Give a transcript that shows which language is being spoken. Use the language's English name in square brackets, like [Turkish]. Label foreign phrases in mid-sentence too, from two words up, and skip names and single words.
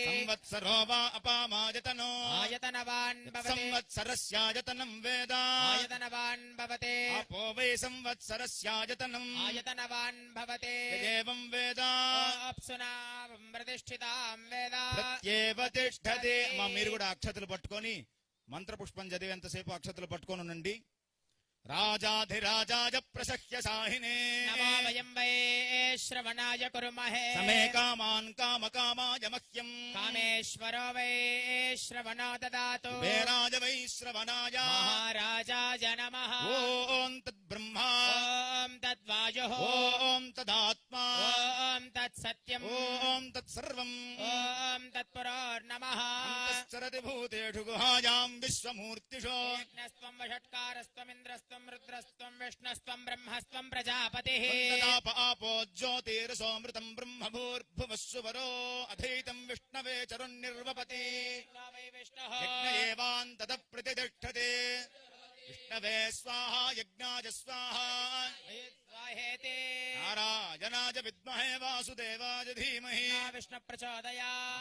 [Sanskrit] संवत्सरो वा अपामायतनो आयतनवान् भवति। संवत्सरस्यायतनं वेद आयतनवान् भवति। अपो वै संवत्सरस्यायतनम् आयतनवान् भवति। एवं वेद अप्सुना प्रतिष्ठितां वेद प्रत्येव तिष्ठति। [Telugu] మీరు కూడా అక్షతలు పట్టుకొని మంత్రపుష్పం చదివేంతసేపు అక్షతలు పట్టుకొని ఉండండి. [Sanskrit] రాజాధిరాజాయ ప్రసహ్య సాహినే నమో వయం వై శ్రవణాయ కుర్మహే సమే కామాన్ కామకామాయ మహ్యం కామేశ్వరో వై శ్రవణో దదాతు వేరాజ వై శ్రవణాయ మహారాజాయ నమః. ఓం తద్బ్రహ్మా ఓం తద్వాయుః ఓం తదాత్మా ఓం తత్సత్యం ఓం తత్సర్వం ఓం తత్పురోర్నమః. అంతఃసరతి భూతేషు గుహాయాం విశ్వమూర్తిషు యజ్ఞస్త్వం వషట్కారస్త్వమింద్రస్త్వం रुद्रस्त्वं विष्णुस्त्वं ब्रह्मस्त्वं प्रजापतिः. आपो ज्योतिरसोमृतं ब्रह्मभूर्भुवस्सुवरो अधीतं विष्णवे चरुन्निर्वपति यज्ञएवान्ततः प्रतिष्ठते विष्णवे स्वाहा यज्ञाय स्वाहा नारायणाय विद्महे वासुदेवाय धीमहि विष्णु प्रचोदयात्।